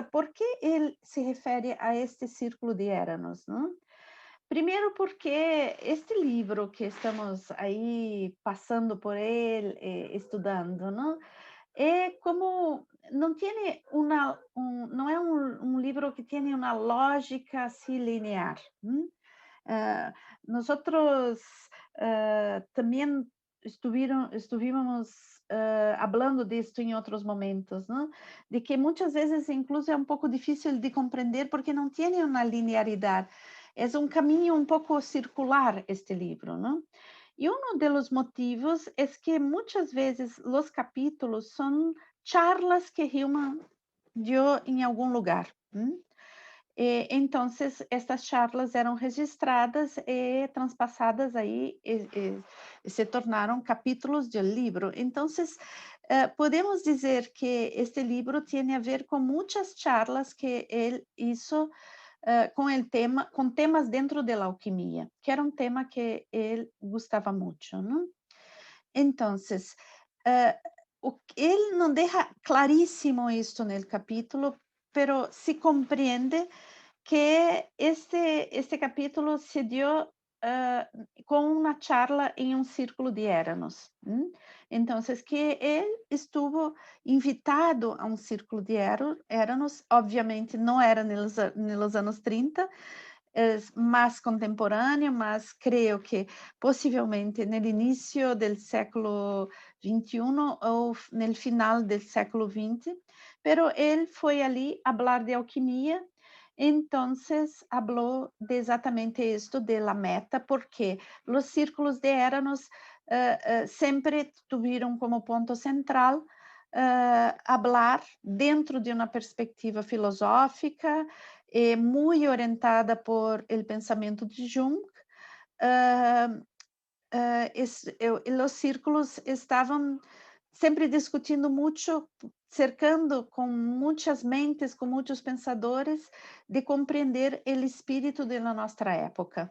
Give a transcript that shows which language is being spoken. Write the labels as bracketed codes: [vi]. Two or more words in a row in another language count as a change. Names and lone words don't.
[pt] Por que ele se refere a este Círculo de Eranos, né? Primeiro porque este livro que estamos aí passando por ele, estudando, não? como não tem não é um livro que tem uma lógica assim linear. [es] Ah, nosotros también estuvimos hablando de esto en otros momentos, ¿no? De que muchas veces incluso es un poco difícil de comprender porque no tiene una linearidad. Es un camino un poco circular este libro, ¿no? Y uno de los motivos es que muchas veces los capítulos son charlas que Hillman dio en algún lugar. Entonces, estas charlas [pt] eram registradas e transpassadas aí e se tornaram capítulos do livro. Então, podemos dizer que este livro tem a ver com muitas charlas que ele hizo com temas dentro da alquimia, que era um tema que ele gostava muito, não? Então, ele não deixa claríssimo isto no capítulo, pero se compreende que este capítulo se dio com uma charla em um círculo de Eranos. Então, que ele [es] estuvo invitado [pt] a um círculo de Eranos, obviamente não era nos anos 30, mais contemporâneo, mas creio que possivelmente no início do século XXI ou no final do século XX, pero ele foi ali falar de alquimia. [es] Entonces, habló de exatamente esto de la meta, porque los círculos de Eranos sempre tuvieron como ponto central hablar dentro de [pt] uma perspectiva filosófica muito orientada [es] por el pensamento de Jung. [pt] Os círculos estavam sempre discutindo muito, cercando com muitas mentes, com muitos pensadores, de compreender o espírito da nossa época.